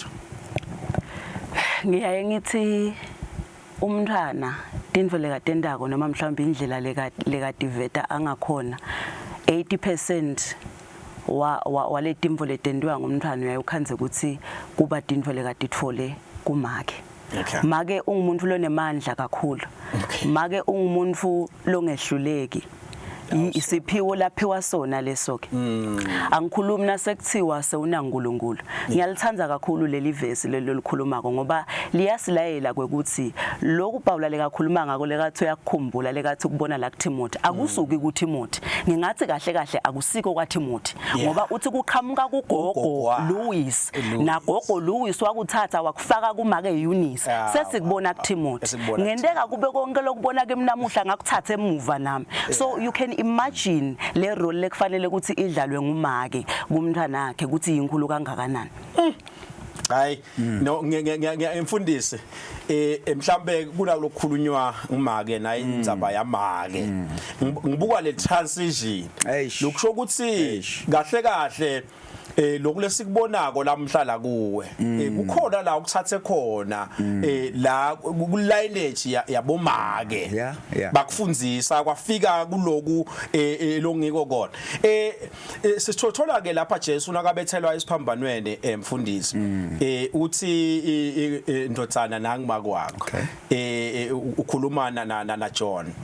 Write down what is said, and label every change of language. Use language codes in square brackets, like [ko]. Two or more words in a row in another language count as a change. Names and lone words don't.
[ss] ngiyaye ngithi umntwana tintfo lekatendako noma mhlawumbe indlela lekativeta angakhona 80% wale timfo letendwa ngumntwana uyayukhanze ukuthi kuba tintfo lekatitfole kumake make ungumuntu lonemandla kakhulu make ungumuntu longehluleki isiphiwo laphiwa sona lesoke angikhulumi nasekuthiwa sewunaNkulunkulu ngiyalithanda kakhulu leli verse lelikhulumako ngoba liyasilayela kwekuthi lokhu Paula lekakhuluma ngako lekathi uyakukhumbula lekathi kubona la kuTimothy akusuki kuTimothy ngingathi kahle kahle akusiko kwaTimothy ngoba uthi kuqhamuka kugogo Louis na gogo Louis wakuthatha wakufaka kumake Eunice sesikubona kuTimothy ngendeka kube konke lokubona ke mnamuhla ngakuthatha emuva nami [en] so you can imagine [ss] le role lekufanele ukuthi idlalwe ngumake kumntwana wakhe ukuthi inkulu kangakanani hayi no ngiyamfundise mhlambe kula lokukhulunywa umake naye indzaba yamake ngibuka le transition lokusho ukuthi kahle kahle lokulesikubonako lamhlala kuwe kukhona la ukuthathe khona la kulineage yabomake bakufundzisa kwafika kuloku longiko kona sisithola ke lapha Jesu nakabethelwa isiphambanweni mfundisi uthi indodzana nangimake wakho ukhulumana na John